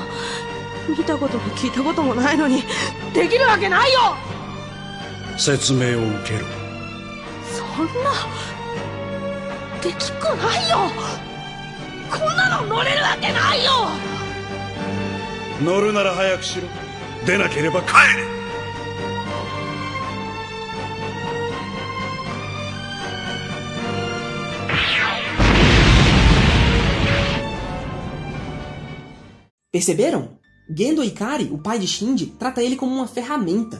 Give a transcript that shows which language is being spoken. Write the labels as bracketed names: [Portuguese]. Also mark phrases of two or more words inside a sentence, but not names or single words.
[Japanese] 見たことも聞いたこともないのにできるわけないよ。説明を受けろ。そんなできっこないよ。こんなの乗れるわけないよ。乗るなら早くしろ。出なければ帰れ。 [Portuguese] Perceberam? Gendo Ikari, o pai de Shinji, trata ele como uma ferramenta.